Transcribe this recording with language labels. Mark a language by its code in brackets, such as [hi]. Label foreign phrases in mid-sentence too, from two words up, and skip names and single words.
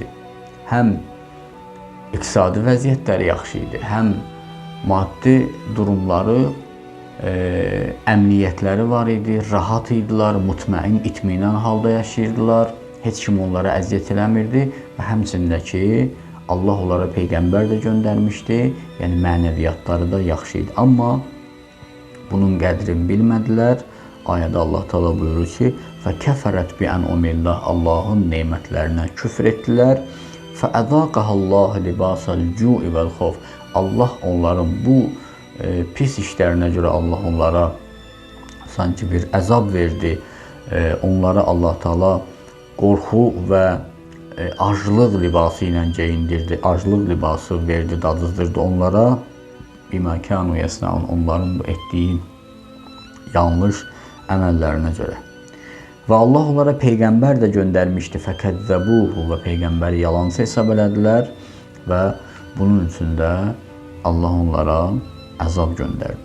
[az] Həm iqtisadi vəziyyətləri yaxşı idi, həm maddi durumları, əmniyyətləri var idi, rahat idilər, mutmain, itminan halda yaşayırdılar, heç kim onlara əziyyət eləmirdi və həmçində ki, Allah onlara Peyğəmbər də göndərmişdi, yəni mənəviyyatları da yaxşı idi. Amma bunun qədrini bilmədilər. Ayədə Allah Taala buyurur ki, [ar] فَكَفَرَتْ بِأَنْعُمِ اللّٰهِ [az] Allahın neymətlərinə küfr etdilər. [ar] فَأَذَاقَهَا اللّٰهُ لِبَاسَ الْجُوعِ وَالْخَوْفِ [az] Allah onların bu pis işlərinə görə Allah onlara sanki bir əzab verdi. Onlara Allah Taala qorxu və aclıq libası ilə geyindirdi. Aclıq libası verdi, dadızdırdı onlara. [ar] بِمَا كَانُوا يَصْنَعُونَ [az] Onların bu etdiyi yanlış əməllərinə görə. Və Allah onlara Peyğəmbər də göndərmişdi. فَكَذَّبُوهُ və Peyğəmbəri yalançı hesab elədilər və bunun üçün də Allah onlara əzab göndərdi.